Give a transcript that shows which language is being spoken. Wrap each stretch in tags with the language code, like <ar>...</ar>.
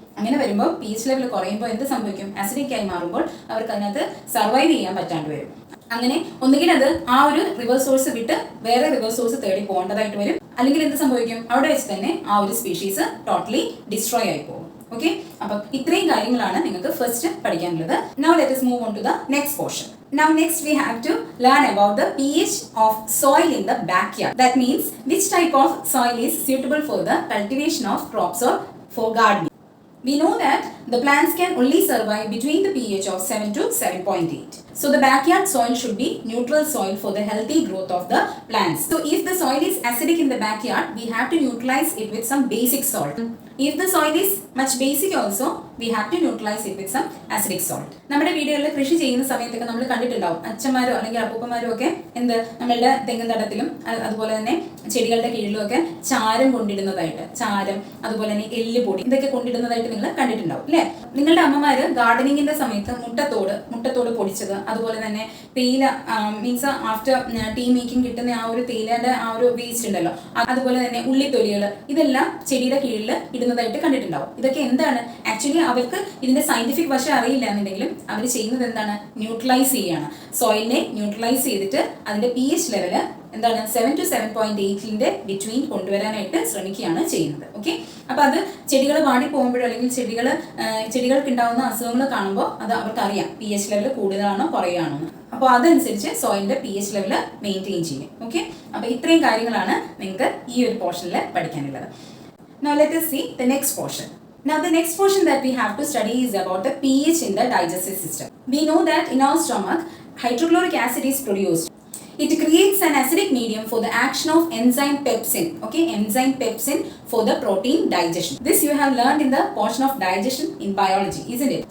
<ml>അങ്ങനെ വരുമ്പോൾ pH level കുറയുമ്പോൾ എന്ത് സംഭവിക്കും? ആസിഡിക് ആയി മാറുമ്പോൾ അവർക്ക് അതിനകത്ത് സർവൈവ് ചെയ്യാൻ പറ്റാണ്ട് വരും. അങ്ങനെ ഒന്നുകിൽ അത് ആ ഒരു റിവർ സോഴ്സ് വിട്ട് വേറെ റിവർ സോഴ്സ് തേടി പോകേണ്ടതായിട്ട് വരും, അല്ലെങ്കിൽ എന്ത് സംഭവിക്കും? അവിടെ വെച്ച് തന്നെ ആ ഒരു സ്പീഷീസ് ടോട്ടലി ഡിസ്ട്രോയ് ആയി പോകും. ഓക്കെ, അപ്പം ഇത്രയും കാര്യങ്ങളാണ് നിങ്ങൾക്ക് ഫസ്റ്റ് പഠിക്കാനുള്ളത്.</ml> <en>Now let us move on to the next portion. Now next we have to learn about the pH of soil in the backyard. That means which type of soil is suitable for the cultivation of crops or for gardening. We know that the plants can only survive between the pH of 7 to 7.8. So the backyard soil should be neutral soil for the healthy growth of the plants. So if the soil is acidic in the backyard, we have to neutralize it with some basic salt. If the soil is much basic also, we have to neutralize it with some acidic salt.</en> <ml>നമ്മുടെ വീടുകളിൽ കൃഷി ചെയ്യുന്ന സമയത്തൊക്കെ നമ്മൾ കണ്ടിട്ടുണ്ടാവും, അച്ഛന്മാരോ അല്ലെങ്കിൽ അപ്പൂപ്പന്മാരോ ഒക്കെ എന്ത് നമ്മളുടെ തെങ്ങിൻ തടത്തിലും അതുപോലെ തന്നെ ചെടികളുടെ കീഴിലും ഒക്കെ ചാരം കൊണ്ടിടുന്നതായിട്ട്, ചാരം അതുപോലെ തന്നെ എല്ലുപൊടി ഇതൊക്കെ കൊണ്ടിടുന്നതായിട്ട് നിങ്ങൾ കണ്ടിട്ടുണ്ടാവും അല്ലേ? നിങ്ങളുടെ അമ്മമാര് ഗാർഡനിങ്ങിന്റെ സമയത്ത് മുട്ടത്തോട് പൊടിച്ചത്, അതുപോലെ തന്നെ തേയില</ml> <en>means after tea making</en> <ml>കിട്ടുന്ന ആ ഒരു തേയിലയുടെ ആ ഒരു വേസ്റ്റ് ഉണ്ടല്ലോ, അതുപോലെ തന്നെ ഉള്ളിത്തൊലികൾ, ഇതെല്ലാം ചെടിയുടെ കീഴിൽ ഇടുന്നതായിട്ട് കണ്ടിട്ടുണ്ടാവും. ഇതൊക്കെ എന്താണ്? ആക്ച്വലി അവർക്ക് ഇതിന്റെ സയന്റിഫിക് വശം അറിയില്ല എന്നുണ്ടെങ്കിലും അവർ ചെയ്യുന്നത് എന്താണ്? ന്യൂട്രലൈസ് ചെയ്യാണ്. സോയിലിനെ ന്യൂട്രലൈസ് ചെയ്തിട്ട് അതിന്റെ pH ലെവല് എന്താണ്? 7 to 7.8 ബിറ്റ്വീൻ കൊണ്ടുവരാനായിട്ട് ശ്രമിക്കുകയാണ് ചെയ്യുന്നത്. ഓക്കെ, അപ്പൊ അത് ചെടികൾ വാടി പോകുമ്പോഴോ അല്ലെങ്കിൽ ചെടികൾക്ക് ഉണ്ടാവുന്ന അസുഖങ്ങൾ കാണുമ്പോൾ അത് അവർക്കറിയാം pH ലെവൽ കൂടുതലാണോ കുറയാണോ എന്ന്. അപ്പോൾ അതനുസരിച്ച് സോയിലിന്റെ pH ലെവൽ മെയിൻറ്റെയിൻ ചെയ്യും. ഓക്കെ, അപ്പൊ ഇത്രയും കാര്യങ്ങളാണ് നിങ്ങൾക്ക് ഈ ഒരു പോർഷനിൽ പഠിക്കാനുള്ളത്.</ml> <en>Now let us see the next portion. Now the next portion that we have to study is about the pH in the digestive system. We know that in our stomach, hydrochloric acid is produced. It creates an acidic medium for the action of enzyme pepsin. Okay, enzyme pepsin for the protein digestion. This you have learned in the portion of digestion in biology, isn't it?</en>